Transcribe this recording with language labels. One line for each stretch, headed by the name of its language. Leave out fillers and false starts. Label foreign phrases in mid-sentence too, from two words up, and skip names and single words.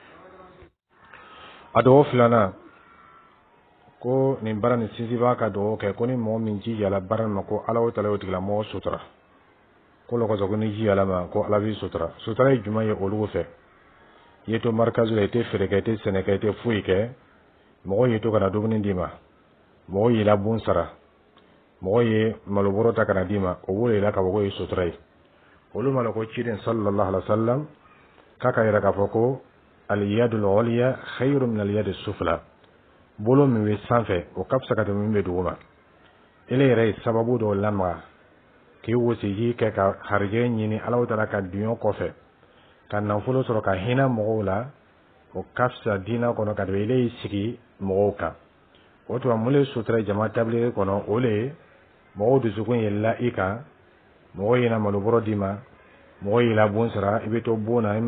Bambara: a dɔgɔ filanan ko nin baara nin sinsinbaga ka dɔgɔ kɛ ko ni mɔgɔ min jijala baara ma ko ala o tala o tigila mɔgɔ sutura ko lo kosɔn ko ni jijala ma ko ala b'i sutura sutura ye jumɛn ye olu fɛ i ye to marikazu la i tɛ feere kɛ i tɛ sɛnɛ kɛ i tɛ foyi kɛ mɔgɔ ye to kana dumuni d'i ma mɔgɔ ye labon sara mɔgɔ ye malobɔrɔ ta kana d'i ma o b'o yira k'a fɔ ko ye sutura ye olu ma ko ciden
Arabic: صلى الله عليه وسلم
Bambara: k'a ka yira k'a fɔ ko
Arabic: اليد العليا خير من اليد السفلى
Bambara: bolo min bɛ sanfɛ o ka fisa ka tɛmɛ min bɛ duguma ele yɛrɛ ye sababu dɔw lamaga k'i wasiji kɛ ka harijɛ ɲini Alahu Taala ka duɲɔ kɔfɛ ka nafolo sɔrɔ ka hinɛ mɔgɔw la o ka fisa diinɛ kɔnɔ ka tɛmɛ ele y'i sigi mɔgɔw kan o tuma mun le sutura jama tablighi kɔnɔ o le mɔgɔw dusukun yɛlɛla i kan mɔgɔw yɛna malobɔrɔ d'i ma mɔgɔ y'i la bon sara i bɛ to bon na i